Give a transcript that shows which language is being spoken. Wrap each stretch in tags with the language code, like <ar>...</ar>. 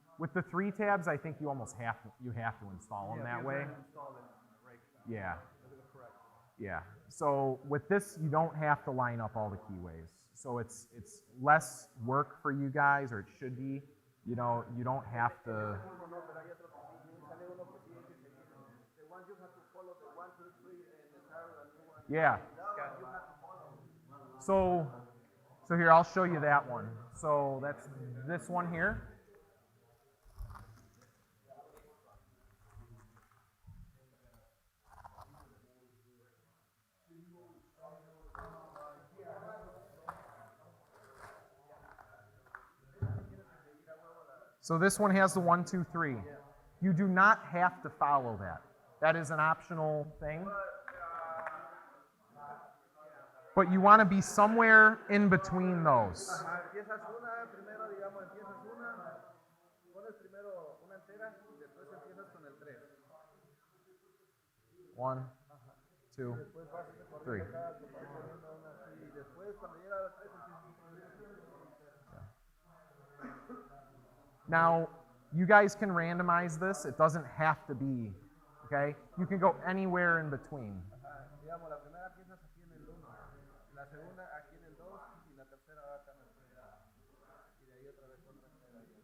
<en>With the 3 tabs, I think you almost have to install them that way. Install it in the rake shop. Yeah. Correct. Yeah. So with this, you don't have to line up all the keyways. So it's less work for you guys, or it should be. You know, you don't have to.</en> <es>no, pero hay otro que sí, sale uno que sí hay que seguir.</es> <en>The one you have to follow, the 1, 2, 3, and the start a new one. Yeah. That one you have to follow. So here, I'll show you that one. So that's this one here. So this one has the 1, 2, 3. You do not have to follow that. That is an optional thing. But you want to be somewhere in between those.</en> <es>Empiezas una, primero digamos, empiezas una, pones primero una entera y después empiezas con el 3. 1, 2, 3. Y después cuando llega al 3</es> <en>Now, you guys can randomize this. It doesn't have to be, okay? You can go anywhere in between.</en> <es>digamos, la primera empiezas aquí en el 1, la segunda aquí en el 2 y la tercera acá en el 3. Y de ahí otra vez otra entera.</es>